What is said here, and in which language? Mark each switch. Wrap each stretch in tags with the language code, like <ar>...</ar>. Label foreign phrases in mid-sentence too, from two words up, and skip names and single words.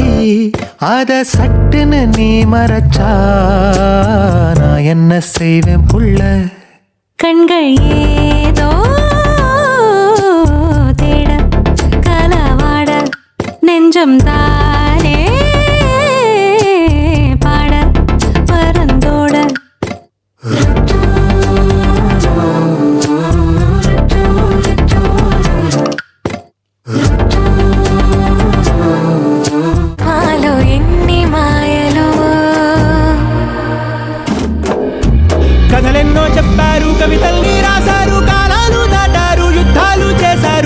<ta>அத சட்டுன்னு நீ மறைச்சா நான் என்ன செய்வேன் புள்ள. கண்கள் ஏதோ தேட கலவாட நெஞ்சம் தானே பாட பரந்தோட</ta> <te>మాలో ఎన్ని మాయలు కథలెన్నో చెప్పారు, కవితల్ని రాశారు, కాలాలు దాటారు, యుద్ధాలు చేశారు.</te>